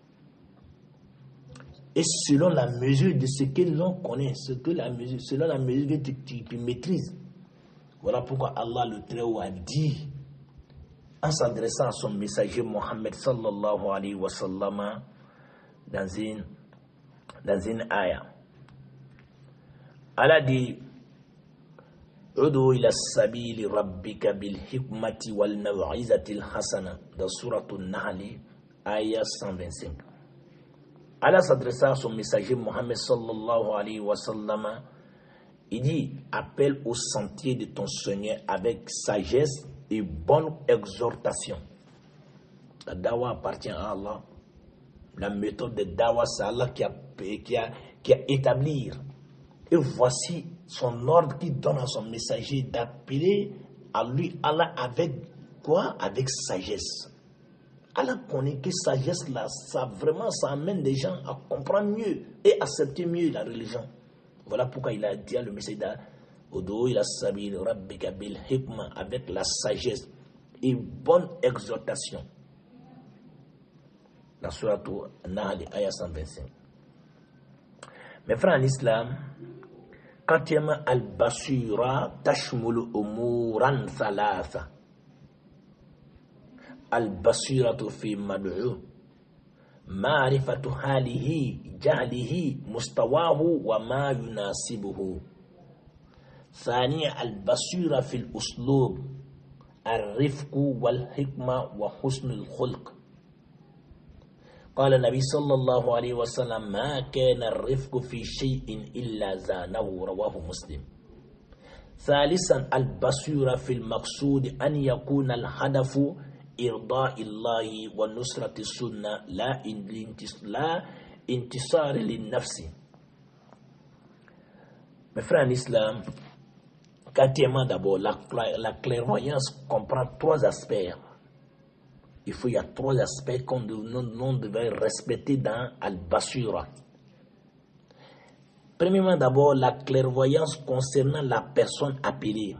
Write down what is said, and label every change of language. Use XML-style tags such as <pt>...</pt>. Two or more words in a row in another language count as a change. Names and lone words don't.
<fr>Et selon la mesure de ce que l'on connaît, selon la mesure que tu maîtrises. Voilà pourquoi Allah le Très-Haut a dit, en s'adressant à son messager Mohammed</fr> <ar>صلى الله عليه وسلم,</ar> <fr>dans une ayah. Allah dit,</fr> <ar>ادع إلى سبيل ربك بالحكمة والموعظة الحسنة,</ar> <fr>dans Surah An-Nahl, ayah 125. Allah s'adressa à son messager Mohammed</fr> <ar>صلى الله عليه وسلم.</ar> <fr>Il dit, appelle au sentier de ton Seigneur avec sagesse et bonne exhortation. La dawa appartient à Allah. La méthode de dawa, c'est Allah qui a établi. Et voici son ordre qui donne à son messager d'appeler à lui Allah avec quoi? Avec sagesse. Allah connaît que sagesse là, ça amène les gens à comprendre mieux et accepter mieux la religion. Voilà pourquoi il a dit à le messager</fr> <ar>ادع إلى سبيل ربك بالحكمة,</ar> <fr>avec la sagesse et bonne exhortation. La Surah An-Nahl, ayah 125. Mes frères en islam, quand il y a</fr> <ar>البصيرة تشمل أمورا ثلاثة. البصيرة في المدعو، معرفة حاله، جهله، مستواه وما يناسبه. ثانيا البصيرة في الأسلوب، الرفق والحكمة وحسن الخلق. قال النبي صلى الله عليه وسلم ما كان الرفق في شيء إلا زانه، رواه مسلم. ثالثا البصيرة في المقصود، أن يكون الهدف إرضاء الله ونصرة السنة لا انتصار للنفس.</ar> <fr>Mes frères en islam, quatrièmement d'abord, la clairvoyance comprend 3 aspects. Il y a 3 aspects qu'on devait respecter dans Al-Basura. Premièrement d'abord, la clairvoyance concernant la personne appelée.</fr>